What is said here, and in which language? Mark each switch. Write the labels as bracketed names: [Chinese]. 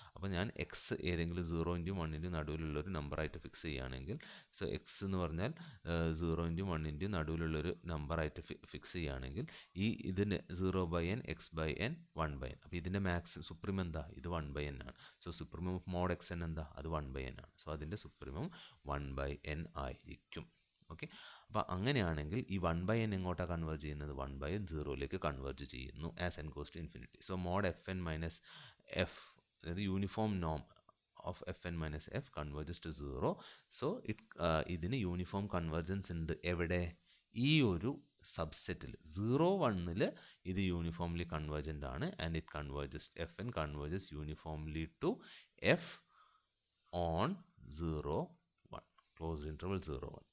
[Malayalam] അപ്പോൾ ഞാൻ എക്സ് ഏതെങ്കിലും 0-ൻ്റെയും 1-ൻ്റെയും നടുവിലുള്ളൊരു നമ്പറായിട്ട് ഫിക്സ് ചെയ്യുകയാണെങ്കിൽ, സോ എക്സ് എന്ന് പറഞ്ഞാൽ 0-ൻ്റെയും 1-ൻ്റെയും നടുവിലുള്ളൊരു നമ്പറായിട്ട് ഫിക്സ് ചെയ്യുകയാണെങ്കിൽ ഇതിന് 0/n x/n 1/n. അപ്പോൾ ഇതിൻ്റെ സുപ്രീം എന്താ? ഇത് 1/n ആണ്. So supremum of mode X N എന്താ? അത് 1/n ആണ്. സോ അതിൻ്റെ സുപ്രീമം 1/n ആയിരിക്കും. ഓക്കെ, അപ്പോൾ അങ്ങനെയാണെങ്കിൽ ഈ 1/n എങ്ങോട്ടാണ് കൺവേർജ് ചെയ്യുന്നത്? [English] 1/0 converge ചെയ്യുന്നു as n goes to infinity. So mode F N minus F, അതായത് uniform Noam of F N minus F converges to 0. [Malayalam] So ഇതിന് യൂണിഫോം കൺവേർജൻസ് ഉണ്ട്. എവിടെ? ഈ ഒരു സബ്സെറ്റിൽ 0-1 ഇത് യൂണിഫോംലി കൺവേർജൻ്റ് ആണ്. [English] And it converges, f n converges uniformly to f on 0 close interval 0-1.